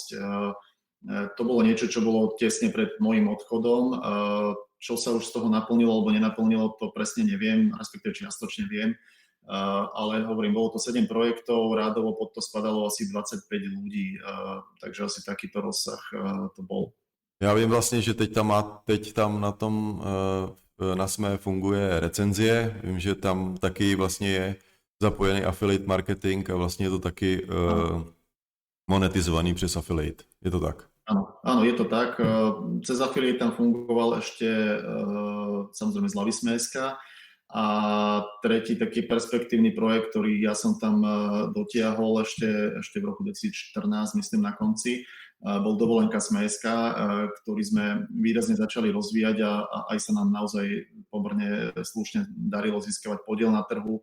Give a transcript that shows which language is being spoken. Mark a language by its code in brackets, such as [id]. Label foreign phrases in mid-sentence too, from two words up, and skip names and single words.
[sk] To bolo niečo, čo bolo tesne pred môjim odchodom. Čo sa už z toho naplnilo alebo nenaplnilo, to presne neviem, respektíve čiastočne viem. Ale hovorím, bolo to 7 projektov, rádovo pod to spadalo asi 25 ľudí, takže asi takýto rozsah to bol. [cs] Já vím vlastně, že teď tam na tom na Sme funguje recenzie, vím, že tam taky vlastně je zapojený [en] affiliate marketing [cs] a vlastně je to taky monetizovaný přes affiliate. Je to tak? [sk] Áno, je to tak. Cez affiliate tam fungoval ešte samozrejme Zlavisme.sk a tretí taký perspektívny projekt, ktorý ja som tam dotiahol ešte v roku 2014, myslím na konci, bol Dovolenka Sme.sk, ktorý sme výrazne začali rozvíjať a aj sa nám naozaj pomerne slušne darilo získavať podiel na trhu.